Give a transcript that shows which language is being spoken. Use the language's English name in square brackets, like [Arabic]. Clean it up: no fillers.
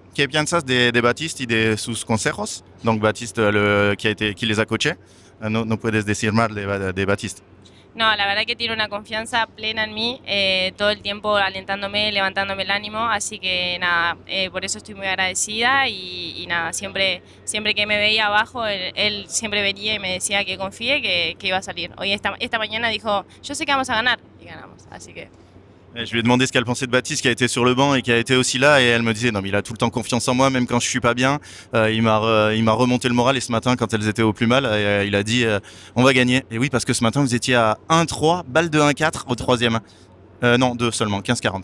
[Spanish] ¿Qué piensas de Baptiste y de sus consejos? [French] Donc Baptiste qui les a coachés. [Spanish] No puedes decir mal de Baptiste. No, la verdad que tiene una confianza plena en mí, todo el tiempo alentándome, levantándome el ánimo, así que nada, por eso estoy muy agradecida y nada, siempre que me veía abajo, él siempre venía y me decía que confíe, que iba a salir. Hoy esta mañana dijo, yo sé que vamos a ganar, y ganamos, así que... [French] Je lui ai demandé ce qu'elle pensait de Baptiste qui a été sur le banc et qui a été aussi là, et elle me disait non mais il a tout le temps confiance en moi même quand je suis pas bien. Il m'a remonté le moral, et ce matin quand elles étaient au plus mal, il a dit on va gagner. Et oui, parce que ce matin vous étiez à 1-3, balle de 1-4 au troisième. Non, 2 seulement, 15-40.